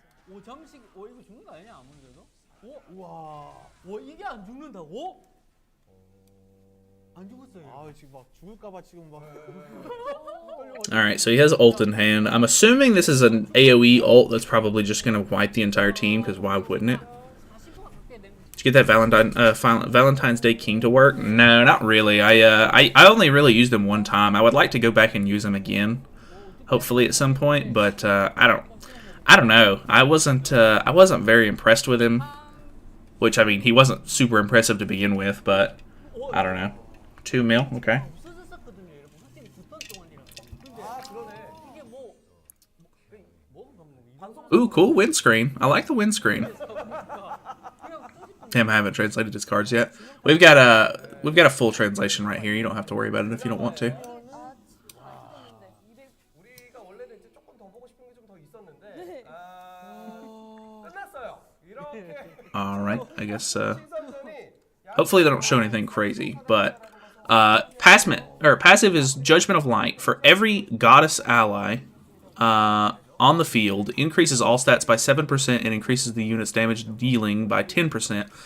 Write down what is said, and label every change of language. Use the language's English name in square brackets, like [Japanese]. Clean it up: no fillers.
[Korean] 오 잠식 이거 죽는 거 아니냐 아무래도? 와 이게 안 죽는다고? 안 죽었어요. 아 지금 막 죽을까봐 지금 막. [English] Alright, so he has ult in hand. I'm assuming this is an AoE ult that's probably just going to wipe the entire team, because why wouldn't it? Did you get that Valentine's Day King to work? No, not really. I only really used him one time. I would like to go back and use him again, hopefully at some point, but I don't know. I wasn't very impressed with him, which, I mean, he wasn't super impressive to begin with, but I don't know. 2 mil, okay. [Korean] 없어졌었거든요. 여러분 확실히 9턴 동안이라서. 근데 이게 뭐 [English] Ooh, cool windscreen. I like the windscreen. Damn, I haven't translated his cards yet. We've got a full translation right here. You don't have to worry about it if you don't want to. [Korean] 우리가 원래는 이제 조금 더 보고 싶은 게 좀 더 있었는데 끝났어요. 이렇게 [English] All right, I guess. [Korean] 시선전이 [English] Hopefully they don't show anything crazy, but passive is Judgment of Light. For every goddess ally on the field, increases all stats by 7% and increases the unit's damage dealing by 10%.